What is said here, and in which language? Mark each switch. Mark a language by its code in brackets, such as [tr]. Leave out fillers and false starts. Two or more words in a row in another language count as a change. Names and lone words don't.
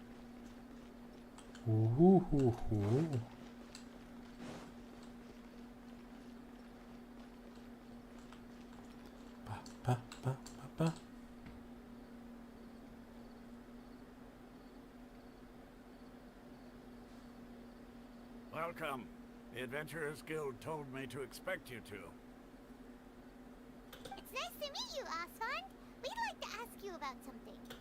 [en] У-ху-ху-ху. Па-па-па-па-па. Welcome. The Adventurers Guild told me to expect you two. It's nice to meet you, Asfand. We'd like to ask you about something.